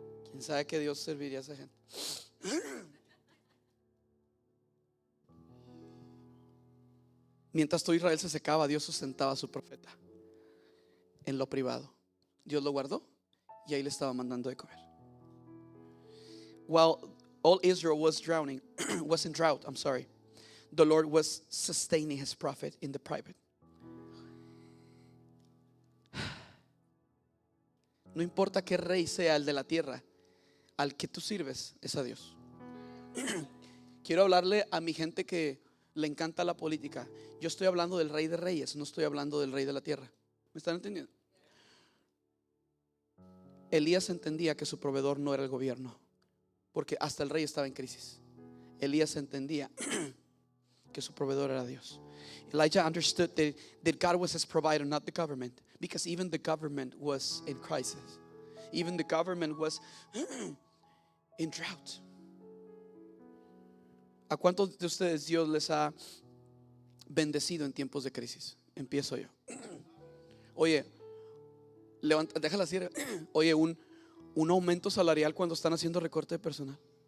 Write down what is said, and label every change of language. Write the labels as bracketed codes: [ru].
[es] ¿Quién sabe que Dios serviría a esa gente? Mientras todo Israel se secaba, Dios sustentaba a su profeta en lo privado. Dios lo guardó y ahí le estaba mandando de comer. [en] While all Israel was in drought, the Lord was sustaining His prophet in the private. [es] No importa qué rey sea el de la tierra, al que tú sirves es a Dios. Quiero hablarle a mi gente que le encanta la política. Yo estoy hablando del Rey de Reyes, no estoy hablando del rey de la tierra. ¿Me están entendiendo? Elías entendía que su proveedor no era el gobierno, porque hasta el rey estaba en crisis. Elías entendía que su proveedor era Dios. [en] Elijah understood that God was his provider, not the government, because even the government was in crisis. Even the government was in drought. [es] ¿A cuántos de ustedes Dios les ha bendecido en tiempos de crisis? Empiezo yo. Oye, déjala así. Oye, un aumento salarial cuando están haciendo recorte de personal.